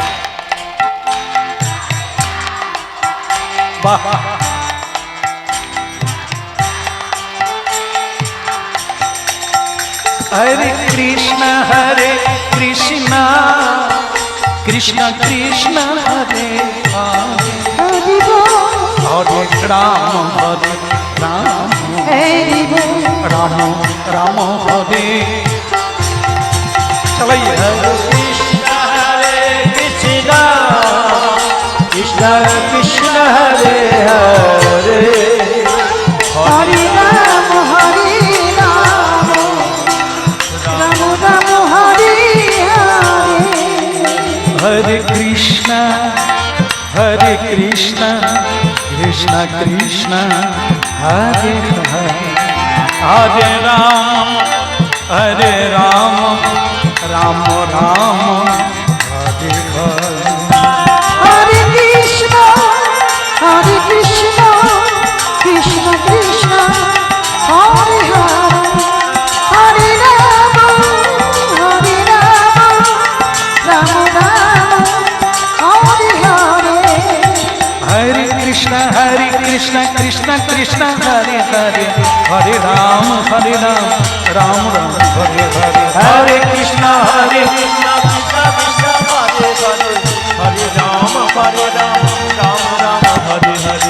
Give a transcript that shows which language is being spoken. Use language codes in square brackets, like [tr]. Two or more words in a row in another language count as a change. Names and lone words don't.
[sa] বাহ, হরে কৃষ্ণ কৃষ্ণ কৃষ্ণ কৃষ্ণ হরে হরে, [bn] হরি বল [sa] হরে রাম [bn] হরি বল [sa] রাম রাম হরে। চলাইয়ে हरे कृष्ण कृष्ण कृष्ण हरे हरे হরি রাম রাম রাম হরি হরে हरे कृष्ण कृष्ण कृष्ण हरे हरे, हरे राम राम राम हरे हरे। হরে কৃষ্ণ কৃষ্ণ কৃষ্ণ হরে হরে, হরে রাম রাম রাম হরে হরে। हरे कृष्ण कृष्ण कृष्ण हरे हरे, हरे राम राम राम हरे हरे। हरे कृष्ण कृष्ण कृष्ण हरे हरे हरे राम राम राम हरे हरे